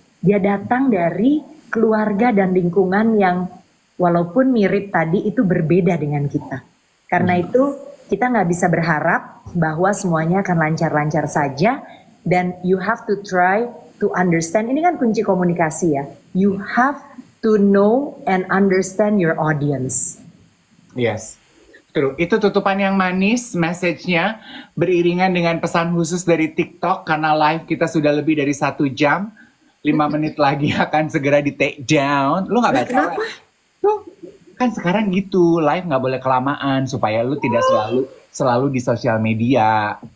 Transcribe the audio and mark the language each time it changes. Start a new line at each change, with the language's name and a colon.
Indonesian: Dia datang dari keluarga dan lingkungan yang walaupun mirip tadi itu berbeda dengan kita. Karena itu kita nggak bisa berharap bahwa semuanya akan lancar-lancar saja dan
English: you have to try to understand.
Indonesian: Ini kan kunci komunikasi ya.
English: You have to know and understand your audience. Yes.
Indonesian: Itu tutupan yang manis, message-nya beriringan dengan pesan khusus dari TikTok karena live kita sudah lebih dari 1 jam. 5 menit lagi akan segera di take down. Lu nggak baca? Kenapa? Tuh, kan sekarang gitu, live nggak boleh kelamaan supaya lu tidak selalu di sosial media.